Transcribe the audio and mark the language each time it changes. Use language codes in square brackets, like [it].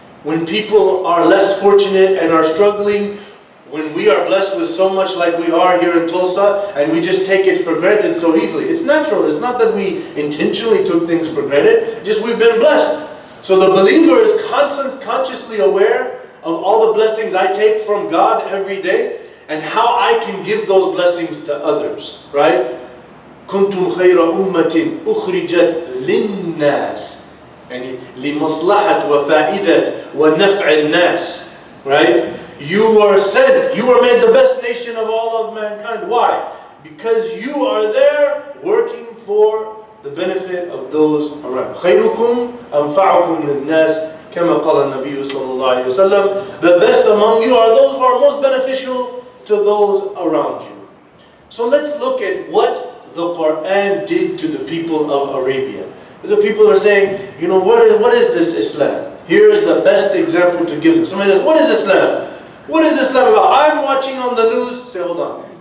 [en] When people are less fortunate and are struggling, when we are blessed with so much like we are here in Tulsa, and we just take it for granted so easily. It's natural. It's not that we intentionally took things for granted, just we've been blessed. So the believer is consciously aware of all the blessings I take from God every day, and how I can give those blessings to others, right? [ar] كنتم خير أمة أخرجت للناس يعني لمصلحة وفائدة ونفع الناس, right? [en] You were sent, you were made the best nation of all of mankind. Why? Because you are there working for the benefit of those around. [ar] خيركم أنفعكم للناس كما قال النبي صلى الله عليه وسلم. [en] The best among you are those who are most beneficial to those around you. So let's look at what the Quran did to the people of Arabia. The people are saying, you know, what is this Islam? Here's the best example to give them. Somebody says, what is Islam? What is Islam about? I'm watching on the news. Say, hold on.